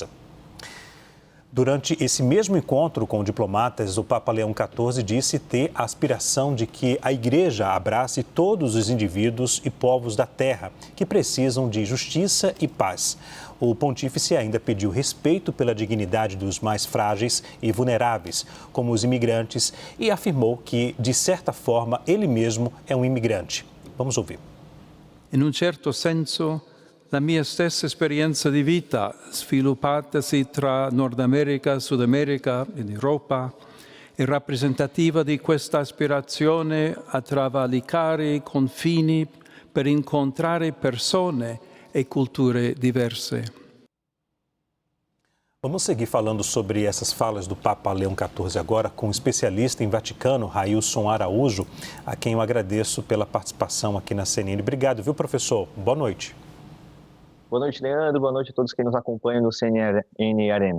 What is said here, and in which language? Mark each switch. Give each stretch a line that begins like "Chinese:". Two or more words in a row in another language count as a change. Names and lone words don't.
Portuguese: Durante esse mesmo encontro com diplomatas, o Papa Leão XIV disse ter a aspiração de que a Igreja abrace todos os indivíduos e povos da Terra que precisam de justiça e paz. O pontífice ainda pediu respeito pela dignidade dos mais frágeis e vulneráveis, como os imigrantes, e afirmou que, de certa forma, ele mesmo é um imigrante. Vamos ouvir.
Italian: In un certo senso, la mia stessa esperienza di vita, sviluppatasi tra Nord America, Sud America ed Europa, è rappresentativa di questa aspirazione a travalicare i confini per incontrare persone e culture diverse.
Portuguese: Vamos seguir falando sobre essas falas do Papa Leão XIV agora com o especialista em Vaticano, Railson Araújo, a quem eu agradeço pela participação aqui na CNN. Obrigado, viu, professor? Boa noite. Boa noite, Leandro. Boa noite a todos que nos acompanham no CNN Arena.